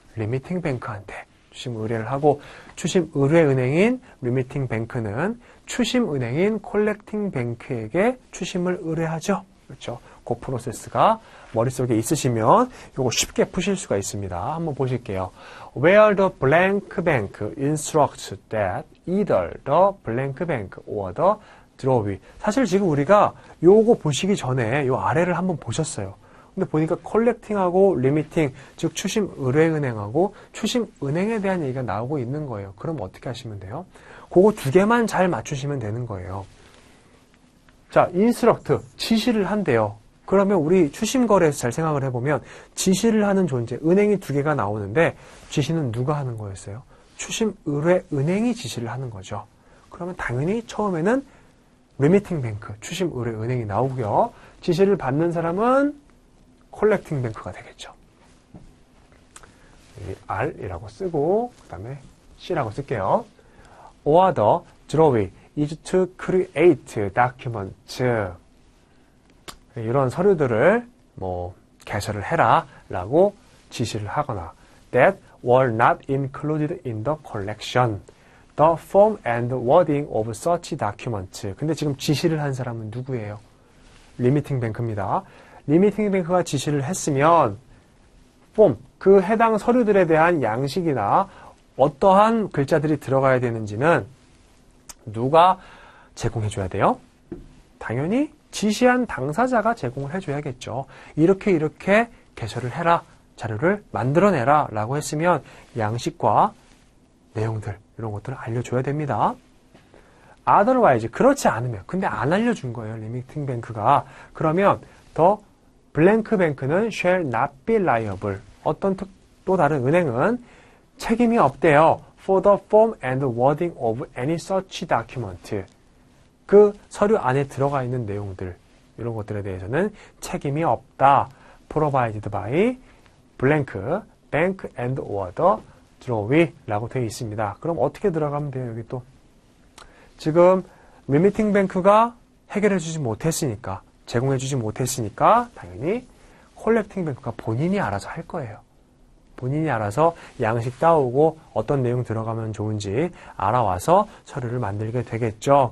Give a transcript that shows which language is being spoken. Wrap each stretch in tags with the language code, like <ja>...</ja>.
<ko>리미팅 뱅크한테 추심 의뢰를 하고 추심 의뢰 은행인 리미팅 뱅크는 추심 은행인 콜렉팅 뱅크에게 추심을 의뢰하죠. 그렇죠? 그 프로세스가 머릿속에 있으시면 이거 쉽게 푸실 수가 있습니다. 한번 보실게요.</ko> <en>Where the blank bank instructs that either the blank bank or the drawee.</en> <ko>사실 지금 우리가 요거 보시기 전에 요 아래를 한번 보셨어요. 근데 보니까 컬렉팅하고 리미팅, 즉 추심 의뢰은행하고 추심 은행에 대한 얘기가 나오고 있는 거예요. 그럼 어떻게 하시면 돼요? 그거 두 개만 잘 맞추시면 되는 거예요. 자, 인스트럭트, 지시를 한대요. 그러면 우리 추심 거래에서 잘 생각을 해보면 지시를 하는 존재, 은행이 두 개가 나오는데 지시는 누가 하는 거였어요? 추심 의뢰 은행이 지시를 하는 거죠. 그러면 당연히 처음에는 리미팅 뱅크, 추심 의뢰 은행이 나오고요. 지시를 받는 사람은 콜렉팅 뱅크가 되겠죠. 여기 R이라고 쓰고 그 다음에 C라고 쓸게요.</ko> <en>Or the drawee is to create documents.</en> <ko>이런 서류들을 뭐 개설을 해라 라고 지시를 하거나</ko> <en>that were not included in the collection. The form and wording of such documents.</en> <ko>근데 지금 지시를 한 사람은 누구예요? 리미팅 뱅크입니다. 리미팅 뱅크가 지시를 했으면 폼, 그 해당 서류들에 대한 양식이나 어떠한 글자들이 들어가야 되는지는 누가 제공해줘야 돼요? 당연히 지시한 당사자가 제공을 해줘야겠죠. 이렇게 개설을 해라, 자료를 만들어내라 라고 했으면 양식과 내용들 이런 것들을 알려줘야 됩니다.</ko> <en>otherwise,</en> <ko>그렇지 않으면, 근데 안 알려준 거예요, 리미팅 뱅크가. 그러면</ko> <en>더 블랭크 뱅크는 shall not be liable.</en> <ko>어떤 또 다른 은행은 책임이 없대요.</ko> <en>for the form and wording of any such document.</en> <ko>그 서류 안에 들어가 있는 내용들, 이런 것들에 대해서는 책임이 없다.</ko> <en>provided by blank, bank and or the drawee</en> <ko>라고 되어 있습니다. 그럼 어떻게 들어가면 돼요? 여기 또 지금 리미팅 뱅크가 해결해 주지 못했으니까, 제공해 주지 못했으니까 당연히 콜렉팅 뱅크가 본인이 알아서 할 거예요. 본인이 알아서 양식 따오고 어떤 내용 들어가면 좋은지 알아와서 서류를 만들게 되겠죠.</ko>